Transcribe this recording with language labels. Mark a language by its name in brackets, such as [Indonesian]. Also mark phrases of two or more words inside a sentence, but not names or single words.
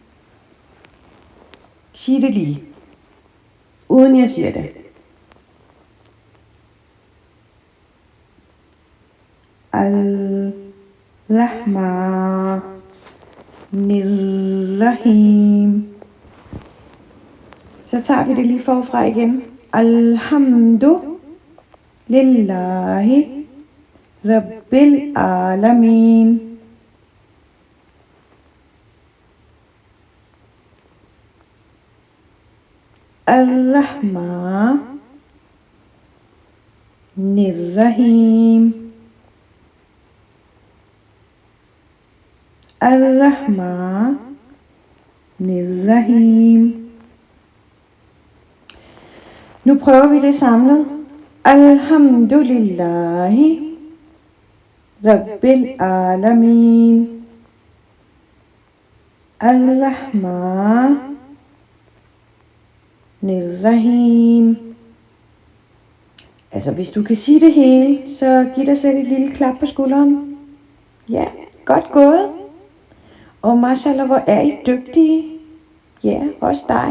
[Danish] Sig det lige, uden jeg siger det. [Arabic] Al-Rahma. Nirrahim. [Danish] Så tager vi det lige forfra igen. [Arabic] الحمد لله رب العالمين. Ar-Rahma. Nirrahim. Ar-Rahma. [Danish] Nirrahim. Nu prøver vi det samlet. [Arabic] الحمد لله رب العالمين. Ar-Rahma. Nirrahim. [Danish] Altså hvis du kan sige det hele, så giv dig selv et lille klap på skulderen. Ja, godt gået. Og mashallah, hvor er I dygtige. Ja, også dig.